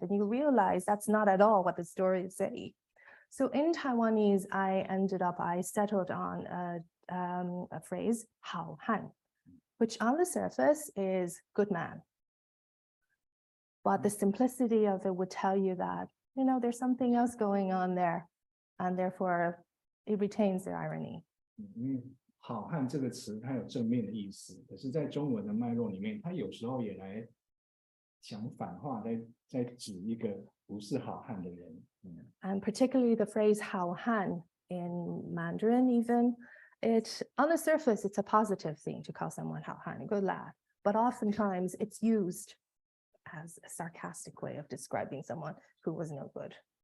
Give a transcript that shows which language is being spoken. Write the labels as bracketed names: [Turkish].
[English] And you realize that's not at all what the story is saying. So in Taiwanese, I settled on a phrase, hao han, which on the surface is good man. But the simplicity of it would tell you that, there's something else going on there. And therefore, it retains the irony. [Chinese] 好汉这个词它有正面的意思，可是在中文的脉络里面，它有时候也来讲反话，在指一个不是好汉的人。 [English] And particularly the phrase 好汉 in Mandarin even, on the surface, it's a positive thing to call someone 好汉, a good lad. But oftentimes it's used as a sarcastic way of describing someone who was no good.